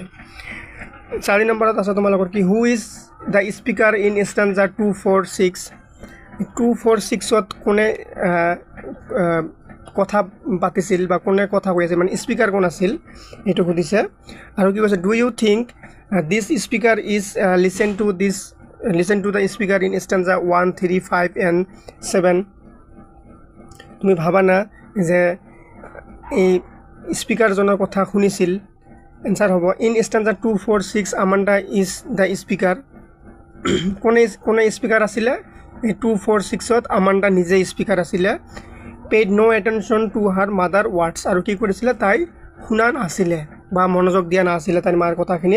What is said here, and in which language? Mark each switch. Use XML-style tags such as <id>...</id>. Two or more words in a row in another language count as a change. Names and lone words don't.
<as>4 নম্বৰত আছে তোমালোকৰ কি,</as> <en>who is the speaker in stanza 2, 4, 6.</en> <as>2, 4, 6ত কোনে কথা পাতিছিল বা কোনে কথা কৈ আছিল, মানে স্পীকাৰ কোন আছিল এইটো সুধিছে। আৰু কি কৈছে,</as> <en>do you think this speaker is listen to the speaker in stanza 1, 3, 5 and 7।</en> <as>তুমি ভাবা না যে এই স্পীকাৰজনৰ কথা শুনিছিল।</as> <en>answer হ'ব in stanza 2, 4, 6 Amanda is the speaker।</en> <as>কোনে স্পীকাৰ আছিলে, এই 2, 4, 6ত আমাণ্ডা নিজে স্পীকাৰ আছিলে।</as> <en>paid no attention to her mother words,</en> <as>আৰু কি কৰিছিলে, তাই শুনা নাছিলে বা মনোযোগ দিয়া নাছিলে তাইৰ মাৰ কথাখিনিত।</as>